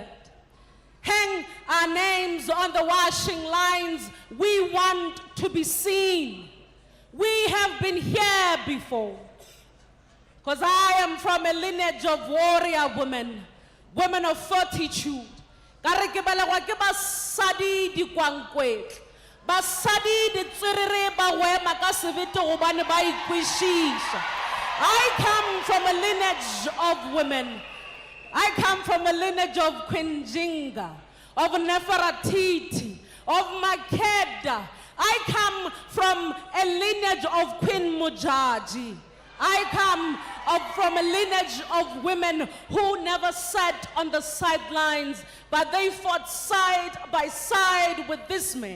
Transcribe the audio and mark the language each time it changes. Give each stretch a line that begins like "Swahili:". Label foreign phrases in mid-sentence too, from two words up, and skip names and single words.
English: Hang our names on the washing lines. We want to be seen. We have been here before. Because I am from a lineage of warrior women, women of fortitude.
Northern Sotho: Ka re ke belegwa ke basadi dikwankwe, basadi di tswerere ba wema ka sebete gobane ba ikwishisha.
English: I come from a lineage of women. I come from a lineage of Queen Jinga, of Nefertiti, of Makeda. I come from a lineage of Queen Mujaji. I come from a lineage of women who never sat on the sidelines, but they fought side by side with this man.